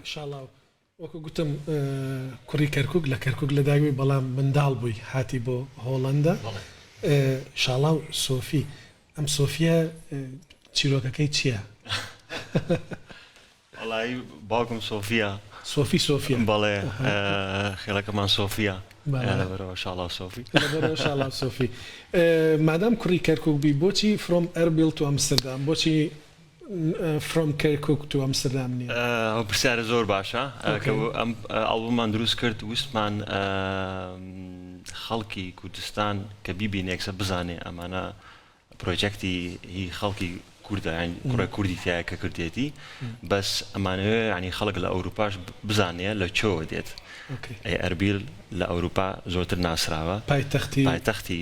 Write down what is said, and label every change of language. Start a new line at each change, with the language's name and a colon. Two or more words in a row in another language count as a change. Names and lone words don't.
Central Kurdish: وەکو گوتم کوڕی کەرکک لە کەرکک لە داوی بەڵام منداڵ بووی هاتی بۆ هۆڵندا شاڵاو سۆفی ئەم سۆفیە چیرۆکەکەی چییە؟ وەڵی باوکم سۆفیە سۆفی سۆفیە بەڵێ خێڵەکەمان سۆفیە لەبەرەوە شاڵاو سۆفی لەبەرەوە شاڵاو سۆفی مادام کوڕی کەرکک بی بۆچی
English: from Erbil to Amsterdam
Central Kurdish: بۆچی
English: from Kirkuk to Amsterdam
Central Kurdish: نیە ئەو پرسیارە زۆر باشە کە ئەم ئەڵبوممان دروست کرد ویستمان خەڵکی کوردستان کە بیبینێکسە بزانێ ئەمانە پرۆجێکتی هی خەڵکی کوردە کوڕە کوردی تایە کە کردێتی بەس ئەمانەوێ ینی خەڵک لە ئەوروپاش بزانێ لە چۆوە دێت ئەربیل لە ئەوروپا زۆرتر ناسراوە پایتەختی